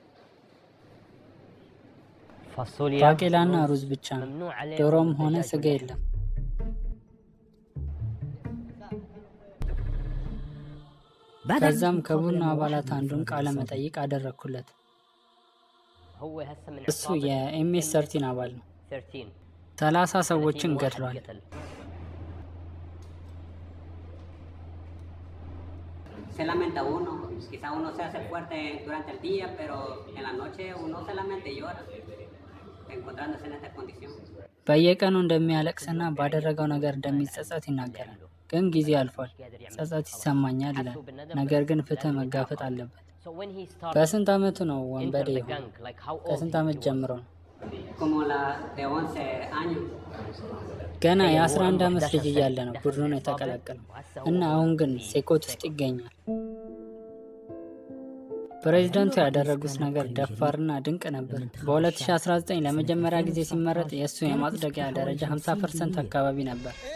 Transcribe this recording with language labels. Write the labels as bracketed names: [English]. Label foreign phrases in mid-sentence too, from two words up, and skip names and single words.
[Amharic] ባቄላና ሩዝ ብቻ ነው። ዶሮም ሆነ ስጋ የለም። ከዛም ከቡድኑ አባላት አንዱን ቃለ መጠይቅ አደረግኩለት። እሱ የኤምኤስ-13 አባል ነው። 30 ሰዎችን ገድሏል። [Spanish] Se lamenta uno, quizá uno se hace fuerte durante el día, pero en la noche uno se lamenta y llora, encontrándose en esta condición. [Amharic] በየቀኑ እንደሚያለቅስና ባደረገው ነገር እንደሚጸጸት ይናገራል። ግን ጊዜ አልፏል፣ ጸጸት ይሰማኛል ይላል። ነገር ግን ፍትህ መጋፈጥ አለበት። በስንት ዓመቱ ነው ወንበዴ የሆነው? ከስንት ዓመት ጀምሮ ነው? ገና የ11 ዓመት ልጅ እያለ ነው ቡድኑን የተቀላቀለው እና አሁን ግን ሴኮት ውስጥ ይገኛል። ፕሬዚዳንቱ ያደረጉት ነገር ደፋርና ድንቅ ነበር። በ2019 ለመጀመሪያ ጊዜ ሲመረጥ የእሱ የማጽደቂያ ደረጃ 50% አካባቢ ነበር።